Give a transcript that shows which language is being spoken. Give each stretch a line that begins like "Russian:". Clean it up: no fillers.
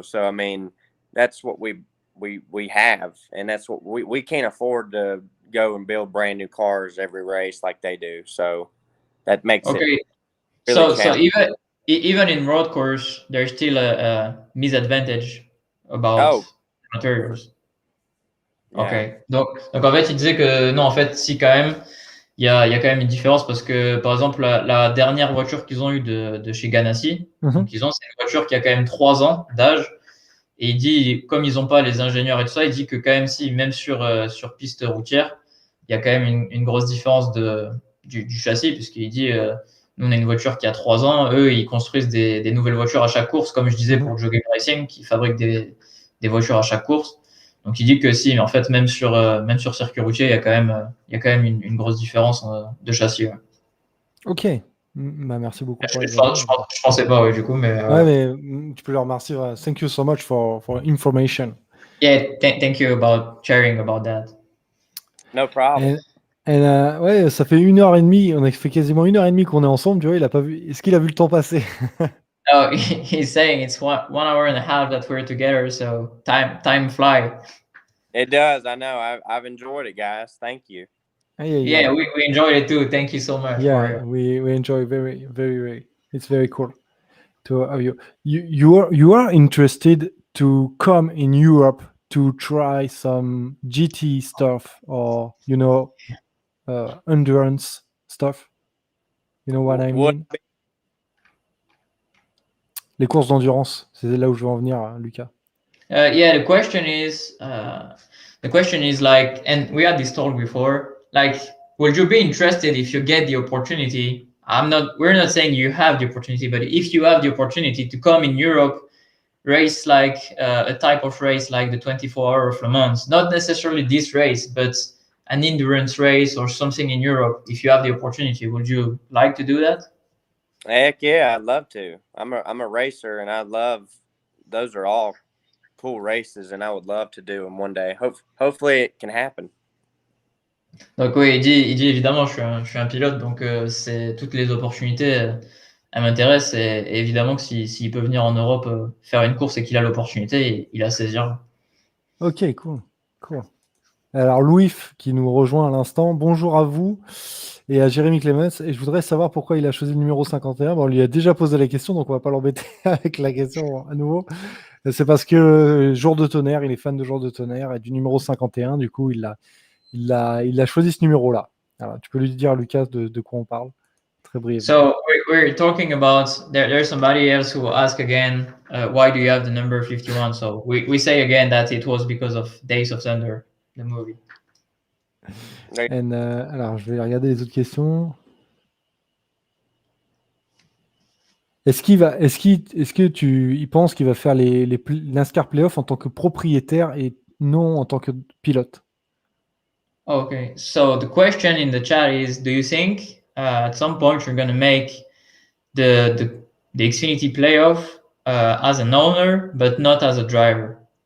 English: So I mean, that's what we have, and that's what we can't afford to go and build brand new cars every race like they do. So that makes it Really So even in road course, there's still a misadvantage about materials. Ok. Yeah.
French: Donc en fait, il disait que non, en fait, si quand même, il y a quand même une différence parce que par exemple, la dernière voiture qu'ils ont eue de chez Ganassi, donc c'est une voiture qui a quand même 3 ans d'âge. Et il dit, comme ils n'ont pas les ingénieurs et tout ça, il dit que quand même si, même sur piste routière, il y a quand même une grosse différence du châssis, puisqu'il dit, nous on a une voiture qui a 3 ans, eux ils construisent des nouvelles voitures à chaque course, comme je disais pour Jogging Racing, qui fabrique des voitures à chaque course. Donc il dit que si, mais en fait même sur circuit routier, il y a quand même une grosse différence de châssis. Ouais. Ok. Bah, merci beaucoup pour les Je pensais pas, ouais, du coup, mais. Ouais, mais tu peux leur remercier.
English: Thank you so much for information. Yeah, thank you about sharing about that. No problem.
French: Ouais, ça fait 1h30. On a fait quasiment 1h30 qu'on est ensemble. Tu vois, il a pas vu. Est-ce qu'il a vu le temps passer?
English: Oh, he's saying it's 1 hour and a half that we're together, so time fly. It does. I know. I've enjoyed it, guys. Thank you. Yeah, we enjoyed it too. Thank you so much. Yeah, we enjoy very, very, very. It's very cool to have you. You are interested to come in Europe to try some GT stuff or endurance stuff. You know what I mean?
French: Les courses d'endurance, c'est là où je veux en venir, Lucas.
English: Yeah, the question is like, and we had this talk before, like, would you be interested if you get the opportunity? We're not saying you have the opportunity, but if you have the opportunity to come in Europe, race like a type of race like the 24-hour of Le Mans, not necessarily this race, but an endurance race or something in Europe, if you have the opportunity, would you like to do that? Heck yeah, I'd love to. I'm a racer, and those are all cool races, and I would love to do them one day. Hopefully it can happen.
French: Donc oui, il dit évidemment, je suis un pilote, donc c'est toutes les opportunités, elles m'intéressent, et évidemment que s'il peut venir en Europe faire une course et qu'il a l'opportunité, il a à saisir.
English: Ok, cool.
French: Alors Louis qui nous rejoint à l'instant, bonjour à vous et à Jeremy Clements, et je voudrais savoir pourquoi il a choisi le numéro 51. Bon, on lui a déjà posé la question, donc on va pas l'embêter avec la question à nouveau. C'est parce que jour de tonnerre, il est fan de jour de tonnerre et du numéro 51, du coup il a choisi ce numéro-là. Alors, tu peux lui dire, Lucas, de quoi on parle très brièvement.
English: So we're talking about, there's somebody else who asked again, why do you have the number 51? So we say again that it was because of Days of Thunder, the movie.
French: Alors, je vais regarder les autres questions. Est-ce que il pense qu'il va faire les NASCAR Playoffs en tant que propriétaire et non en tant que pilote?
English: Okay, so the question in the chat is, do you think at some point you're going to make the Xfinity playoff as an owner, but not as a driver?